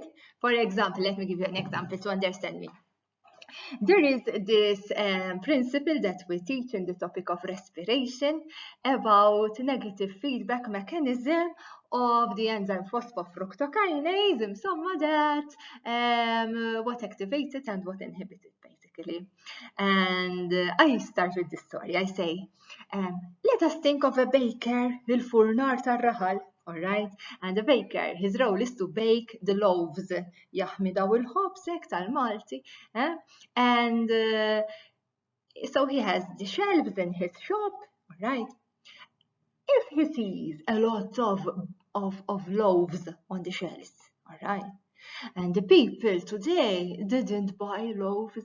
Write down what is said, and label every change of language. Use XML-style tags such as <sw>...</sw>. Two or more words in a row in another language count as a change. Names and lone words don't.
<en>For example, let me give you an example to understand me. There is this principle that we teach in the topic of respiration about negative feedback mechanism of the enzyme phosphofructokinase, some of that, what activates it and what inhibits it, basically. And I start with this story. I say, let us think of a baker,</en> <mt>lil-furnar tar-raħal.</mt> <en>All right, and the baker, his role is to bake the loaves.</en> <mt>Jaħmi daw il-ħobsek tal-Malti.</mt> <en>And so he has the shelves in his shop, all right? If he sees a lot of loaves on the shelves, all right, And the people today didn't buy loaves.</en>